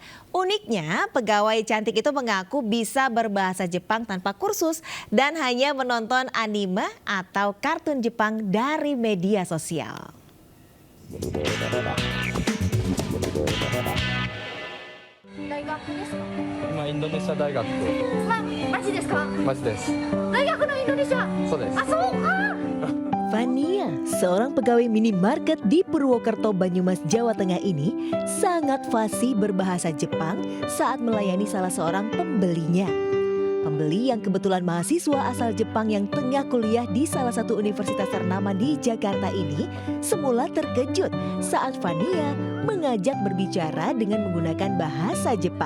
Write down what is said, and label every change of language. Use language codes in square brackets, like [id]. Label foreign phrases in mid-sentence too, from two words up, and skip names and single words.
[id] Uniknya, pegawai cantik itu mengaku bisa berbahasa Jepang tanpa kursus dan hanya menonton anime atau kartun Jepang dari media sosial. [ja] Indonesia 大学マジですか？マジです。大学のインドネシア。そうです。 [id] Fania, seorang pegawai minimarket di Purwokerto, Banyumas, Jawa Tengah ini sangat fasih berbahasa Jepang saat melayani salah seorang pembelinya. pembeli yang kebetulan mahasiswa asal Jepang yang tengah kuliah di salah satu universitas ternama di Jakarta ini semula terkejut saat Fania mengajak berbicara dengan menggunakan bahasa Jepang.